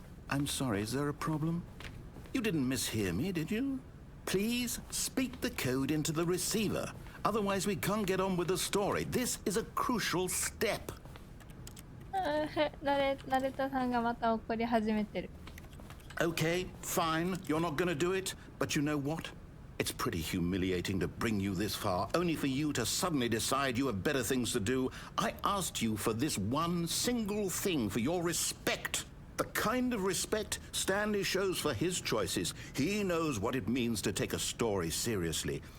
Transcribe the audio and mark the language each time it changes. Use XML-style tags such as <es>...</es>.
<en>I'm sorry, is there a problem? You didn't mishear me, did you? Please speak the code into the receiver. Otherwise, we can't get on with the story. This is a crucial step.</en> <ja>ナレタさんがまた怒り始めてる。</ja> <en>Okay, fine. You're not gonna do it. But you know what? It's pretty humiliating to bring you this far, only for you to suddenly decide you have better things to do. I asked you for this one single thing, for your respect. The kind of respect Stanley shows for his choices. He knows what it means to take a story seriously.</en>